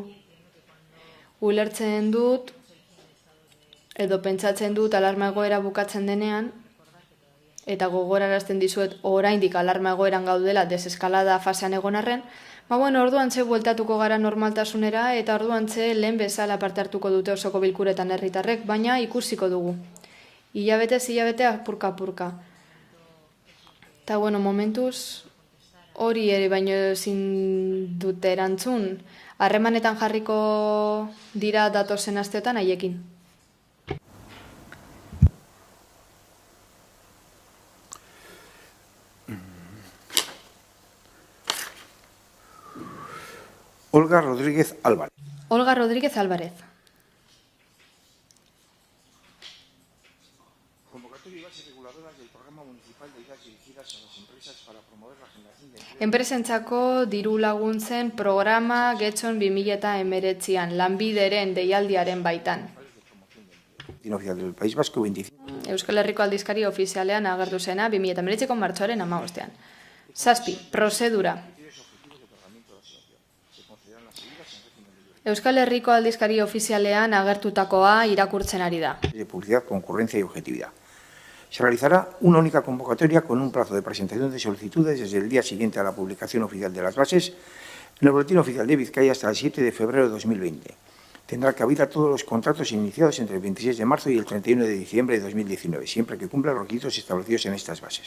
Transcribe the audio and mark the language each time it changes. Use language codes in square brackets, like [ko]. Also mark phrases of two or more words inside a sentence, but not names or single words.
[eu] Ulertzen dut edo pentsatzen dut alarma egoera bukatzen denean eta gogorarazten dizuet oraindik alarma egoeran gaudela deseskalada fasean egon arren, orduan ze bueltatuko gara normaltasunera eta orduan ze lehen bezala parte hartuko dute osoko bilkuretan herritarrek, baina ikusiko dugu. Hilabetez hilabete apurka-apurka. Eta momentuz hori ere baino ezin dute erantzun, harremanetan jarriko dira datozen asteotan haiekin. Olga Rodríguez Álvarez. Olga Rodríguez Álvarez. [es] Convocatoria y bases reguladoras del Programa Municipal de Ayudas dirigidas a las empresas para promover la generación de empleo. [eu] Enpresentzako diru laguntzen programa Getxon 2019an, lanbideren deialdiaren baitan. [es] Oficial del País Vasco 25. [eu] Euskal Herriko aldizkari ofizialean agertu zena 2019ko martxoaren 15. 7. Prozedura. Euskal Herriko aldizkari ofizialean agertutakoa irakurtzen ari da. [es] De publicidad, concurrencia y objetividad. Se realizará una única convocatoria con un plazo de presentación de solicitudes desde el día siguiente a la publicación oficial de las bases en el Boletín Oficial de Vizcaya hasta el 7 de febrero de 2020. Tendrá cabida todos los contratos iniciados entre el 26 de marzo y el 31 de diciembre de 2019, siempre que cumplan los requisitos establecidos en estas bases.